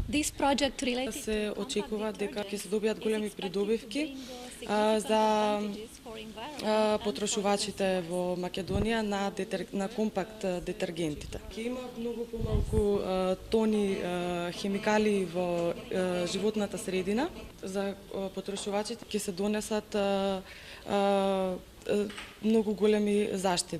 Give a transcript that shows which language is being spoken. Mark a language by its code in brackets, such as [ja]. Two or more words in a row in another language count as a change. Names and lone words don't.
[en] This project related [mk] Се [en] to [mk] очекува [en] compact [mk] дека ќе се [en] detergents [mk] добијат [en] is [mk] големи [en] expected to [mk] придобивки [en] bring significant [mk] за [en] advantages for environment and for [mk] порошувачите [en] consumers. [mk] во Македонија на компакт детергентите. Ќе има многу помалку тони хемикали во животната средина. За потрошувачите ќе се донесат многу големи заштеди.